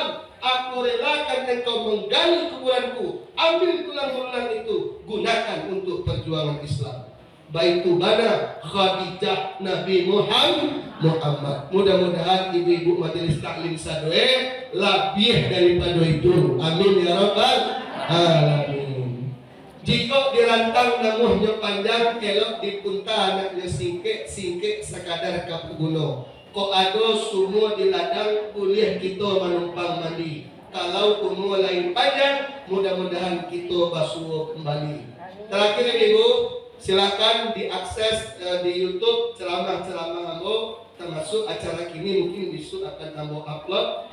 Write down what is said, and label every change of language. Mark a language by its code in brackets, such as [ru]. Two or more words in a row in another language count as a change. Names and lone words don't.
[id] Aku relakan engkau menggali kuburanku, ambil tulang belulang itu, gunakan untuk perjuangan Islam. [min] Baitu bana Khadijah Nabi Muhammad. [id] Mudah-mudahan ibu-ibu majelis taklim sadoe lebih daripada itu. [ar] Amin ya rabbal alamin. [min] Jika dirantang namuhnya panjang, kelok dipunta anaknya singkek sekadar kapuguno. Kok ada semua di ladang kuliah kita menumpang mandi. Kalau kumua lain panjang, mudah-mudahan kita basuh kembali. [id] Terakhir ibu, silakan diakses di YouTube ceramah-ceramah ambo, termasuk acara kini mungkin besok akan ambo upload.